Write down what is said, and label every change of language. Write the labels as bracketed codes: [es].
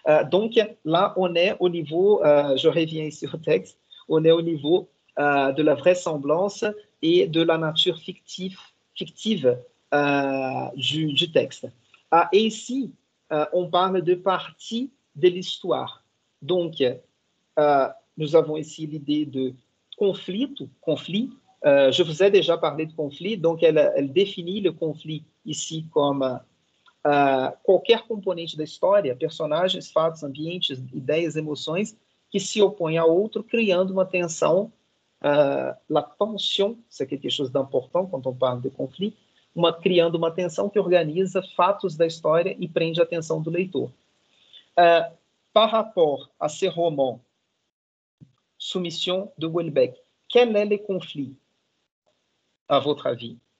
[fr] Donc, là, on est au niveau, je reviens ici au texte, on est au niveau de la vraisemblance et de la nature fictive du texte. Et ici, on parle de partie de l'histoire. Donc, nous avons ici l'idée de conflit. Je vous ai déjà parlé de conflit, donc elle définit le conflit ici comme [pt] qualquer componente da história, personagens, fatos, ambientes, ideias, emoções que se opõem a outro, criando uma tensão. [fr] La tension, c'est quelque chose d'important quand on parle de conflit, [pt] criando uma tensão que organiza fatos da história e prende a atenção do leitor. [fr] Par rapport à ces romans, Soumission de Houellebecq, quel est le conflit, à votre avis?